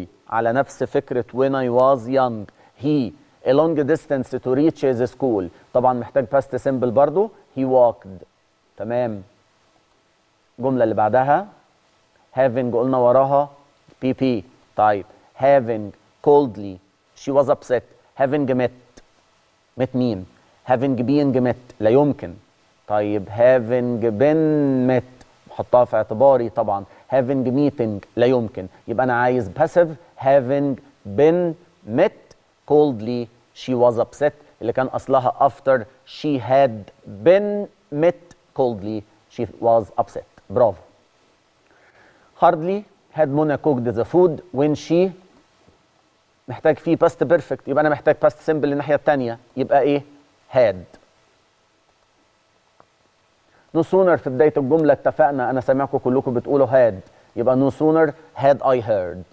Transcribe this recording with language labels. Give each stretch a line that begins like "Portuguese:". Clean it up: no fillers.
Arabic: على نفس فكرة
English: when I was young. He a long distance to reach his school.
Arabic: طبعا محتاج past simple برضو.
English: He walked. تمام.
Arabic: الجملة اللي بعدها having قلنا وراها PP. طيب
English: having coldly she was upset. having met مين؟ having been met
Arabic: لا يمكن. طيب
English: having been met
Arabic: بحطها في اعتباري طبعا.
English: having meeting
Arabic: لا يمكن، يبقى أنا عايز
English: passive having been met coldly she was upset
Arabic: اللي كان أصلها
English: after she had been met coldly she was upset.
Arabic: برافو.
English: hardly had Mona cooked the food when she
Arabic: محتاج فيه
English: past perfect،
Arabic: يبقى أنا محتاج
English: past simple
Arabic: الناحية التانية، يبقى إيه؟
English: had.
Arabic: no sooner في بداية الجملة اتفقنا، أنا سامعكم كلكم بتقولوا had، يبقى
English: no sooner had I heard.